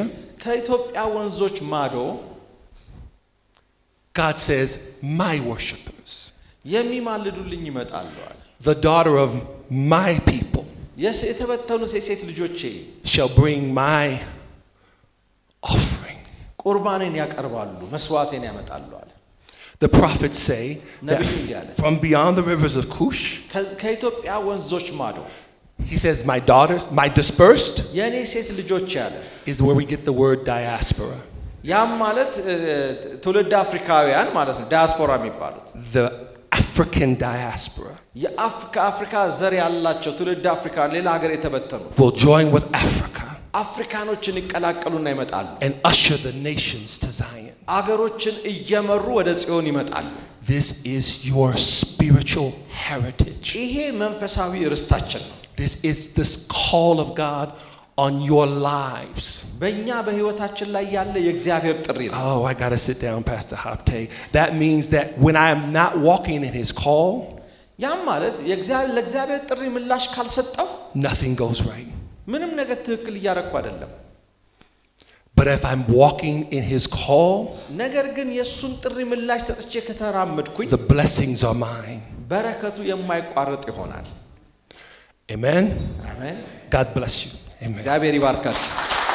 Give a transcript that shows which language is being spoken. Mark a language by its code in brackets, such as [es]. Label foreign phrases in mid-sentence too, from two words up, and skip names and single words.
[am] ከኢትዮጵያ ወንዞች ማዶ [en] God says, my worshipers, [am] የሚማልዱልኝ ይመጣሉ አለ [en] the daughter of my people, [am] የተበተኑት የሴት ልጆቼ [en] shall bring my offering. [am] ቁርባኔን ያቀርባሉ መስዋዕቴን ያመጣሉ አለ [en] The prophets say that from beyond the rivers of Cush, [am] ከኢትዮጵያ ወንዞች ማዶ [en] he says, my daughters, my dispersed, [am] የኔ ሴት ልጆች ያለ [en] is where we get the word diaspora. [am] ያም ማለት ትውልድ አፍሪካውያን ማለት ነው ዲያስፖራ የሚባሉት [en] The African diaspora [am] የአፍሪካ ዘር ያላቸው ትውልድ አፍሪካን ሌላ ሀገር የተበተኑ [en] will join with Africa [am] አፍሪካኖችን ይቀላቀሉና ይመጣሉ [en] and usher the nations to Zion. [am] አገሮችን እየመሩ ወደ ጽዮን ይመጣሉ [en] This is your spiritual heritage. [am] ይሄ መንፈሳዊ ርስታችን ነው [en] This is this call of God on your lives. [am] በእኛ በህይወታችን ላይ ያለ የእግዚአብሔር ጥሪ ነው [en] Oh, I got to sit down, Pastor Hapte. That means that when I am not walking in his call, [am] ያም ማለት ለእግዚአብሔር ጥሪ ምላሽ ካልሰጠው [en] nothing goes right. [am] ምንም ነገር ትክክል እያደረኩ አይደለም [en] But if I'm walking in his call, [am] ነገር ግን የሱን ጥሪ ምላሽ ሰጥቼ ከተራመድኩኝ [en] the blessings are mine. [am] በረከቱ የማይቋረጥ ይሆናል [en] Amen. [am] አሜን [en] God bless you. Amen. [am] እግዚአብሔር ይባርካችሁ